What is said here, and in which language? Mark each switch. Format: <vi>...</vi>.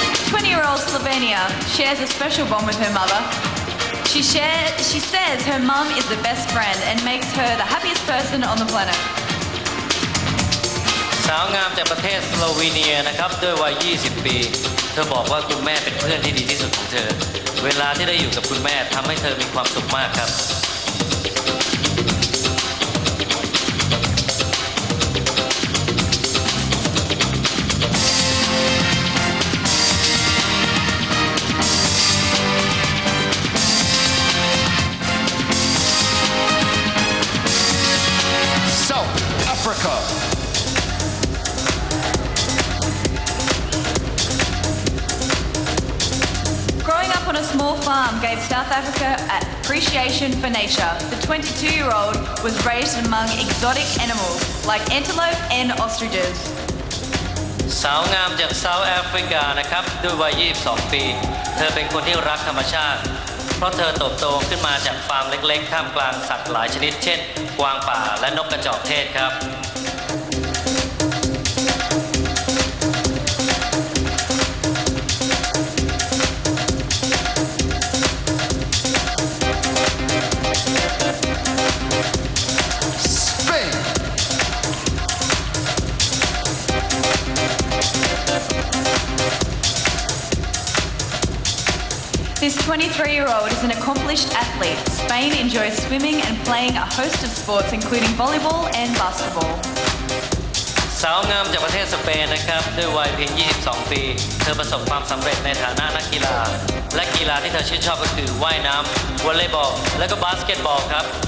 <en>20-year-old Slovenia shares a special bond with her mother. She says her mum is the best friend and makes her the happiest person on the planet.</en> <th>สาวงามจากประเทศสโลวีเนียนะครับด้วยวัย 20 ปี เธอบอกว่าคุณแม่เป็นเพื่อนที่ดีที่สุดของเธอ เวลาที่ได้อยู่กับคุณแม่ทำให้เธอมีความสุขมากครับ</th> <en>South Africa. Growing up on a small farm gave South Africa appreciation for nature. The 22-year-old was raised among exotic animals like antelope and ostriches.</en> <th>สาวงามจากเซาท์แอฟริกานะครับด้วยวัย 22 ปี เธอเป็นคนที่รักธรรมชาติ เพราะเธอเติบโตขึ้นมาจากฟาร์มเล็กๆท่ามกลางสัตว์หลายชนิดเช่น กวางป่าและนกกระจอกเทศครับ</th> <en>Spain. This 23-year-old is an accomplished athlete. Spain enjoys swimming and playing a host of sports including volleyball and basketball.</en> <th>สาวงามจากประเทศสเปนนะครับด้วยวัยเพียง 22 ปี เธอประสบความสำเร็จในฐานะนักกีฬา และกีฬาที่เธอชื่นชอบก็คือว่ายน้ำวอลเลย์บอล และก็บาสเกตบอลครับ</th>